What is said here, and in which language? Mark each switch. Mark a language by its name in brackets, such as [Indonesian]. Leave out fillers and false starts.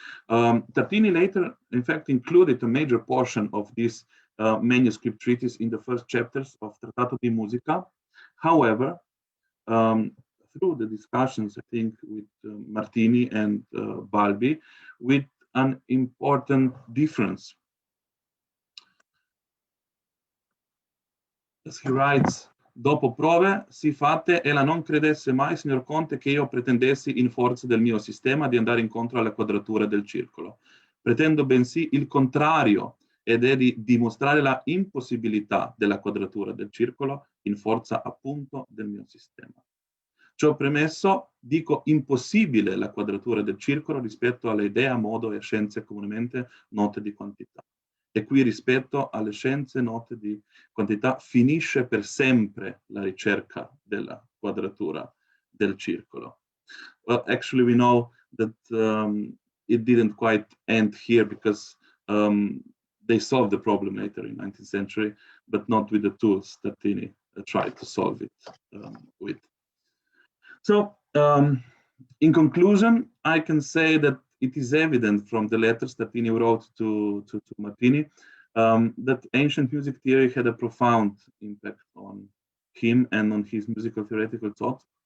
[English] Tartini later, in fact, included a major portion of this manuscript treatise in the first chapters of Trattato di Musica. However, through the discussions, I think, with Martini and Balbi, with an important difference. As he writes, [Italian] dopo prove si fatte, ella non credesse mai, signor Conte, che io pretendessi in forza del mio sistema di andare incontro alla quadratura del circolo. Pretendo bensì il contrario, ed è di dimostrare la impossibilità della quadratura del circolo in forza appunto del mio sistema. Ciò premesso, dico impossibile la quadratura del circolo rispetto alle idee a modo e scienze comunemente note di quantità. E qui rispetto alle scienze note di quantità finisce per sempre la ricerca della quadratura del circolo. [English] Well, actually we know that it didn't quite end here, because they solved the problem later in the 19th century, but not with the tools that Tartini tried to solve it with. So, in conclusion, I can say that it is evident from the letters that Tartini wrote to Martini that ancient music theory had a profound impact on him and on his musical theoretical thought.